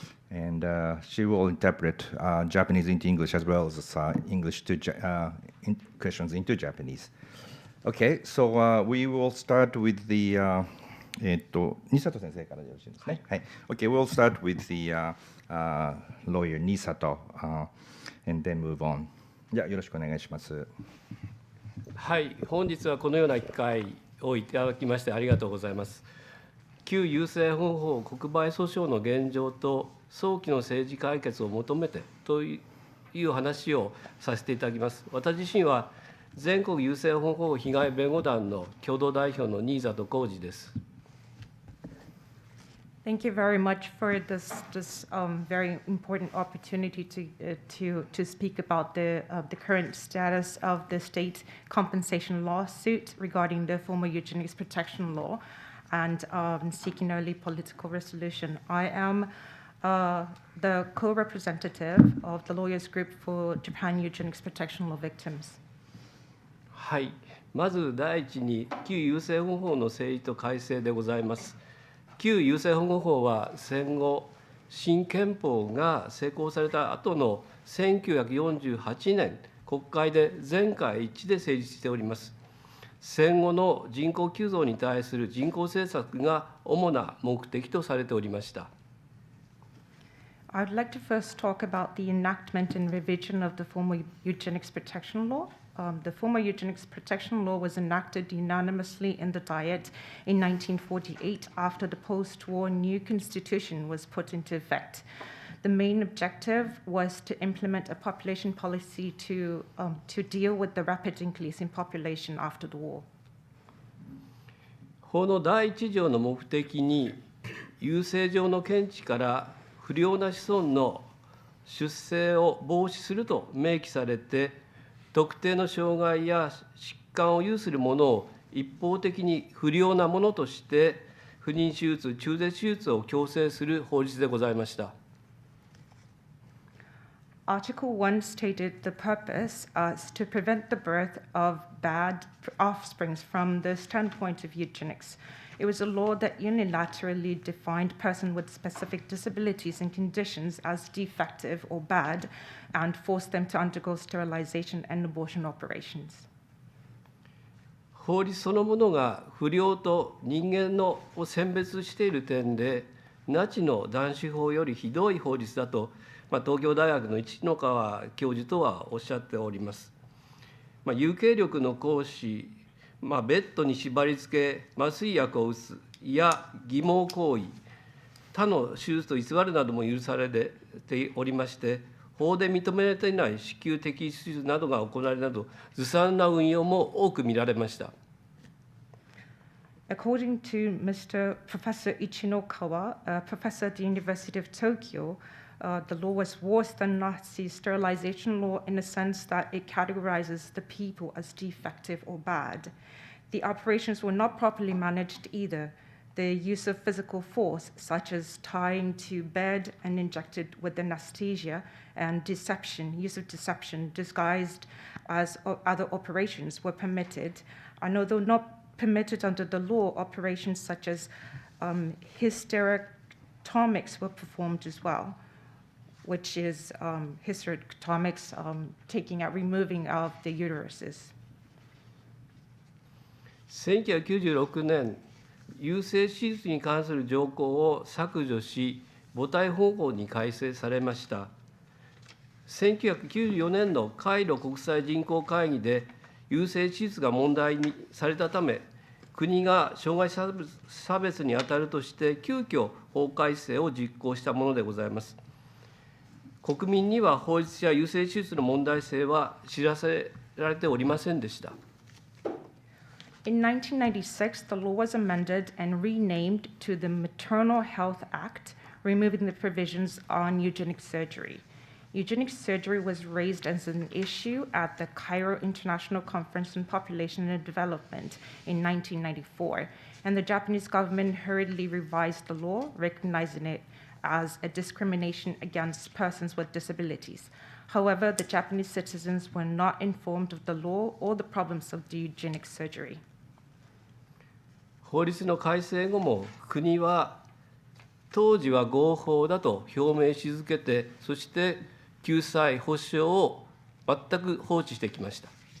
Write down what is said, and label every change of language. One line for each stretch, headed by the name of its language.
English: And she will interpret Japanese into English as well as English to questions into Japanese. Okay, so we will start with the Niisato sensei
Japanese: からよろしいですね。はい。
English: Okay, we'll start with the lawyer Niisato, and then move on.
Japanese: じゃあよろしくお願いします。はい、本日はこのような機会をいただきましてありがとうございます。旧優生保護法国賠訴訟の現状と早期の政治解決を求めてという話をさせていただきます。私自身は全国優生保護法被害弁護団の共同代表の新里浩二です。
English: Thank you very much for this very important opportunity to speak about the current status of the state compensation lawsuit regarding the former eugenics protection law and seeking early political resolution. I am the co-representative of the lawyers group for Japan Eugenics Protection Law Victims.
Japanese: はい、まず第一に旧優生保護法の成立と改正でございます。旧優生保護法は戦後新憲法が施行された後の1948年国会で全会一致で成立しております。戦後の人口急増に対する人口政策が主な目的とされておりました。
English: I would like to first talk about the enactment and revision of the former eugenics protection law. The former eugenics protection law was enacted unanimously in the Diet in 1948 after the post-war new constitution was put into effect. The main objective was to implement a population policy to deal with the rapid increase in population after the war.
Japanese: 法の第一条の目的に、優生上の見地から不良な子孫の出生を防止すると明記されて、特定の障害や疾患を有する者を一方的に不良なものとして、不妊手術、中絶手術を強制する法律でございました。
English: Article 1 stated the purpose is to prevent the birth of bad offspring from the standpoint of eugenics. It was a law that unilaterally defined persons with specific disabilities and conditions as defective or bad and forced them to undergo sterilization and abortion operations.
Japanese: 法律そのものが不良と人間のを選別している点で、ナチの男子法よりひどい法律だと、東京大学の市野川教授とはおっしゃっております。有形力の行使、ベッドに縛り付け、麻酔薬を打つや偽毛行為、他の手術と偽るなども許されておりまして、法で認められていない子宮摘出手術などが行われるなど、ずさんな運用も多く見られました。
English: According to Professor Ichinokawa, professor at the University of Tokyo, the law was worse than Nazi sterilization law in the sense that it categorizes the people as defective or bad. The operations were not properly managed either. The use of physical force, such as tying to bed and injected with anesthesia, and use of deception disguised as other operations were permitted. And although not permitted under the law, operations such as hysterectomics were performed as well, which is hysterectomics, removing of the uteruses.
Japanese: 1996年、優生手術に関する条項を削除し、母体保護に改正されました。 1994年のカイロ国際人口会議で、優生手術が問題にされたため、国が障害差別に当たるとして、急遽法改正を実行したものでございます。国民には法律や優生手術の問題性は知らせられておりませんでした。
English: In 1996, the law was amended and renamed to the Maternal Health Act, removing the provisions on eugenic surgery. Eugenic surgery was raised as an issue at the Cairo International Conference on Population and Development in 1994, and the Japanese government hurriedly revised the law, recognizing it as a discrimination against persons with disabilities. However, the Japanese citizens were not informed of the law or the problems of the eugenic surgery.
Japanese: 法律の改正後も国は当時は合法だと表明し続けて、そして救済・保障を全く放置してきました。